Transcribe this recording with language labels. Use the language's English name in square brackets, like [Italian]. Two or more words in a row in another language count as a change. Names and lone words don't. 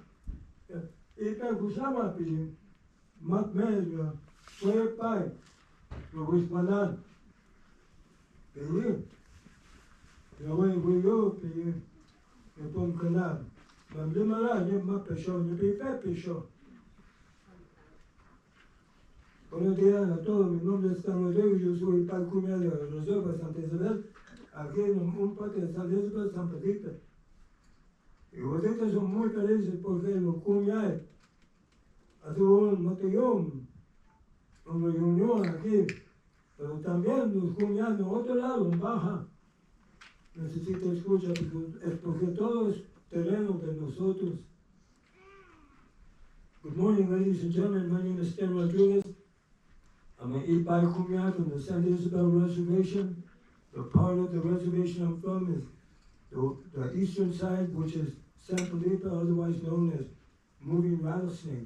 [Kumiai] Ipe kusama pi matme fue pai lo wispanan peye yo peye yo pom canal mamle mala ne ma pesho ne pe pesho. [Spanish] Buenos días a todos, mi nombre es Rodrigo, yo soy el tal Kumeyaay de la Reserva Santa Isabel, aquí en un parque de Santa Isabel, San Felipe. Y ustedes son muy felices porque los Kumeyaay hace un matallón, una reunión aquí, pero también los Kumeyaay de otro lado, en Baja, necesita escucha, es porque todo es terreno de nosotros. [English] Good morning, ladies and gentlemen, my name is Ken Rodriguez. I'm an Ipai Kumeyaay from the Santa Isabel Reservation. The part of the reservation I'm from is the eastern side, which is San Felipe, otherwise known as Moving Rattlesnake.